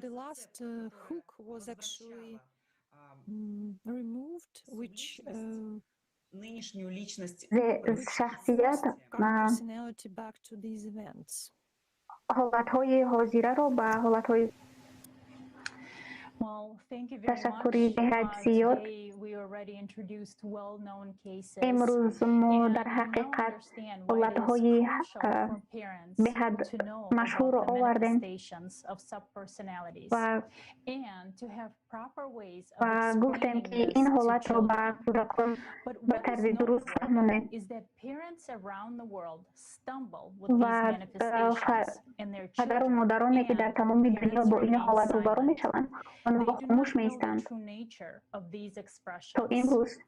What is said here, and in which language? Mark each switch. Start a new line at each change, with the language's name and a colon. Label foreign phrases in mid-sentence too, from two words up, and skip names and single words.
Tajik: шахсият ҳолатҳои ҳозираро ба ҳолатҳои ташаккури беҳад зиёд. имрӯз мо дар ҳақиқат ҳолатҳои беҳад машҳурро овардем ва гуфтем ки ин ҳолатро ба кӯдакон ба тарзи дуруст фаҳмонем ва падару модароне ки дар тамоми дунё бо ин ҳолат рӯбарӯ мешаванд онҳо хомӯш меистанд то имрӯз.